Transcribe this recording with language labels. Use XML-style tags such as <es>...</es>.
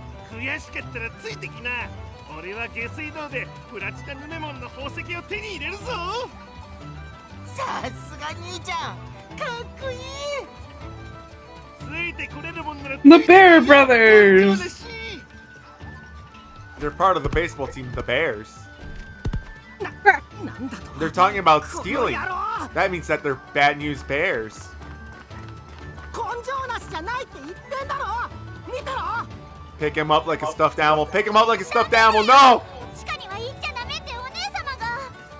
<ja>悔しかったらついてきな。俺は下水道でプラチナヌメモンの宝石を手に入れるぞ。さすが兄ちゃん、かっこいい。ついてこれるもんなら</ja> <en>The Bear Brothers. They're part of the baseball team, the Bears.</en> <ja>なんだと。</ja> <en>They're talking about</en> <ja>この</ja> <en>stealing.</en> <ja>野郎。</ja> <en>That means that they're bad news bears.</en> <ja>根性なしじゃないって言ってんだろ。見たろ。</ja> <en>Pick him up like a stuffed animal. Pick him up like a stuffed animal. No!</en> <ja>地下には行っちゃダメってお姉様が。</ja>